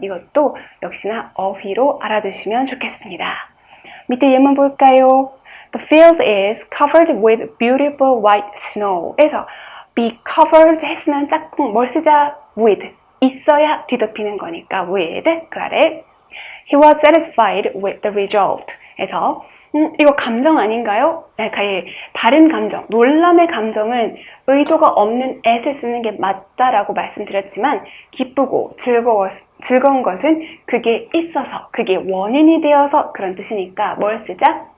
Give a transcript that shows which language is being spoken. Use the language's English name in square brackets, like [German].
[Korean] 이것도 역시나 어휘로 알아두시면 좋겠습니다. 밑에 예문 볼까요? [English] The field is covered with beautiful white snow. [Korean] 에서 be covered 했으면 짝꿍 뭘 쓰자? [English] with. [Korean] 있어야 뒤덮이는 거니까 with. 그 아래 [English] He was satisfied with the result. [Korean] 에서 이거 감정 아닌가요? 다른 감정, 놀람의 감정은 의도가 없는 at을 쓰는 게 맞다라고 말씀드렸지만 기쁘고 즐거운 것은 그게 있어서, 그게 원인이 되어서 그런 뜻이니까 뭘 쓰자?